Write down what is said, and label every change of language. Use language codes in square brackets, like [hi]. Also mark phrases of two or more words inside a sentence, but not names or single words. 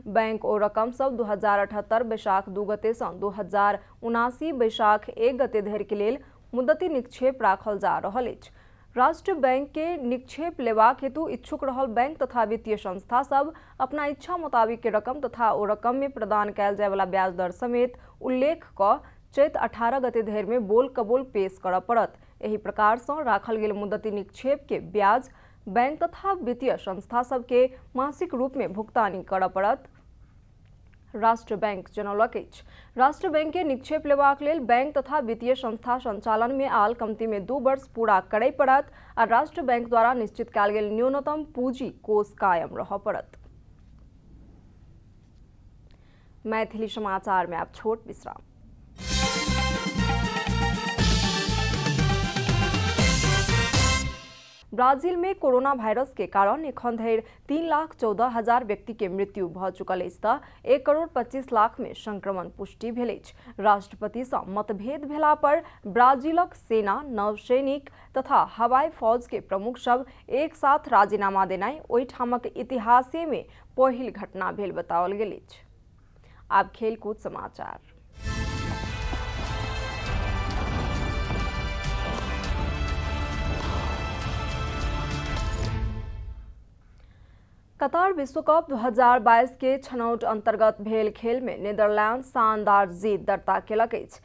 [mai] बैंक ओ रकम सब 2078 बैसाख 2 गते से 2079 बैसाख 1 गते धरि के लेल मुद्दती निक्षेप राखल जा रहल अछि। राष्ट्र बैंक के निक्षेप लेबाक हेतु इच्छुक रहल बैंक तथा वित्तीय संस्था सब अपना इच्छा मुताबिक के रकम तथा ओ रकम में प्रदान कयल जाय वाला ब्याज दर समेत उल्लेख क चैत 18 गते धरि में बोल कबोल पेश करऽ पड़त। एही प्रकार से राखल गेल मुद्दती निक्षेप के ब्याज बैंक तथा वित्तीय संस्था सबके मासिक रूप में भुगतानी करऽ पड़त। राष्ट्र बैंक जनौलक अछि राष्ट्र बैंक के निक्षेप लेबाक लेल बैंक तथा वित्तीय संस्था संचालन में आल कमती में 2 वर्ष पूरा करय पड़त आ राष्ट्र बैंक द्वारा निश्चित कयल गेल न्यूनतम पूंजी कोष कायम रहऽ पड़त। मैथिली समाचार में आप छोट विश्राम। ब्राजील में कोरोना वायरस के कारण एखन धरि 3,14,000 व्यक्ति के मृत्यु भ चुकल अछि त 1,25,00,000 में संक्रमण पुष्टि भेल अछि। राष्ट्रपति सँ मतभेद भेला पर ब्राजीलक सेना, नौसैनिक तथा हवाई फौज के प्रमुख सब एक साथ राजीनामा देनाइ ओहि ठामक इतिहासे में पहिल घटना भेल बताओल गेल अछि। आब खेलकूद समाचार। कतार विश्व कप 2022 के छनौट अंतर्गत भेल खेल में नीदरलैंड शानदार जीत दर्ता केलक अछि।